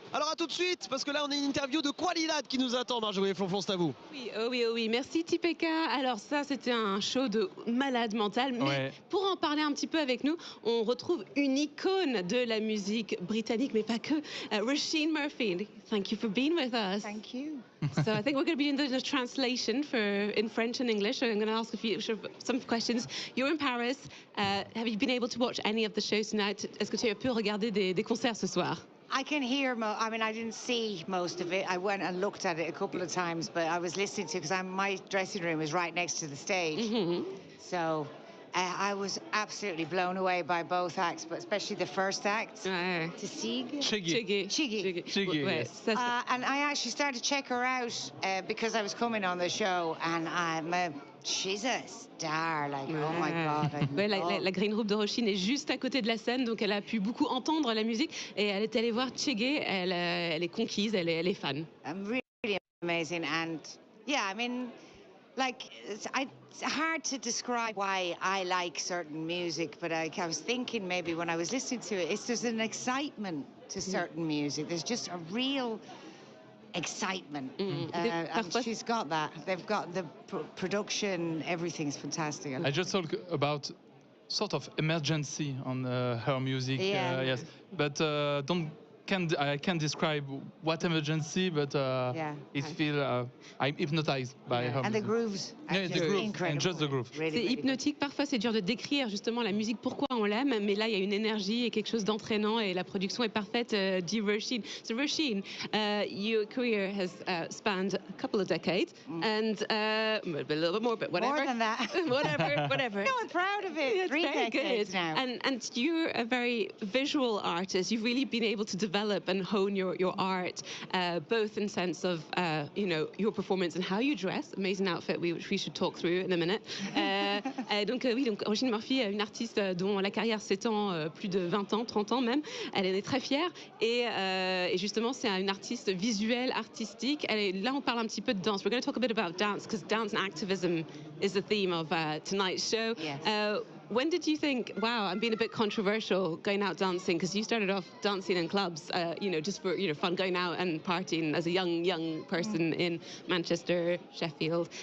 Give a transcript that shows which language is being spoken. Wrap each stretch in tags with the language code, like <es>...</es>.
<fr>Alors à tout de suite, parce que là on a une interview de qualidad qui nous attend, Marjorie Flonflon, c'est à vous. Oui, oh oui, oh oui, merci Tipeka. Alors ça, c'était un show de malade mental, mais pour en parler un petit peu avec nous, on retrouve une icône de la musique britannique, mais pas que, Róisín Murphy.</fr> <en>Thank you for being with us. Thank you. So I think we're going to be doing the translation in French and English. So I'm going to ask some questions. You're in Paris. Have you been able to watch any of the shows tonight?</en> <fr>Est-ce que tu as pu regarder des concerts ce soir?</fr> <en>I can hear, I didn't see most of it. I went and looked at it a couple of times, but I was listening to, because my dressing room is right next to the stage. So I was absolutely blown away by both acts, but especially the first act. Chigi. Ouais, and I actually started to check her out because I was coming on the show, and she's a star, like, oh my God.</en> <fr>La green room de Róisín est juste à côté de la scène, donc elle a pu beaucoup entendre la musique, et elle est allée voir Chigi, elle est conquise, elle est fan.</fr> <en>Really amazing, and yeah, I mean, like, it's hard to describe why I like certain music, but I was thinking maybe when I was listening to it, there's an excitement to certain music. There's just a real excitement. And she's got that. They've got the production, everything's fantastic. I just talk about sort of emergency on her music. Yes, but I can't describe what emergency, but it feels I'm hypnotized by her. And the grooves, incredible. And just the groove.</en> <fr>C'est hypnotique. Parfois, c'est dur de décrire justement la musique, pourquoi on l'aime, mais là, il y a une énergie et quelque chose d'entraînant, et la production est parfaite, dit Róisín.</fr> <en>So Róisín, your career has spanned a couple of decades, and a little bit more, but whatever. More than that. whatever. No, I'm proud of it. It's 3 very decades good. now. And you're a very visual artist. You've really been able to develop and hone your art, both in sense of your performance and how you dress. Amazing outfit, which we should talk through in a minute.</en> <fr>Donc Róisín Murphy, une artiste dont la carrière s'étend plus de 20 ans, 30 ans même. Elle en est très fière, et justement c'est une artiste visuelle, artistique. Là on parle un petit peu de danse.</fr> <en>We're going to talk a bit about dance, because dance and activism is the theme of tonight's show. Yes. When did you think, wow, I'm being a bit controversial going out dancing? Because you started off dancing in clubs, just for fun, going out and partying as a young person in Manchester, Sheffield.</en>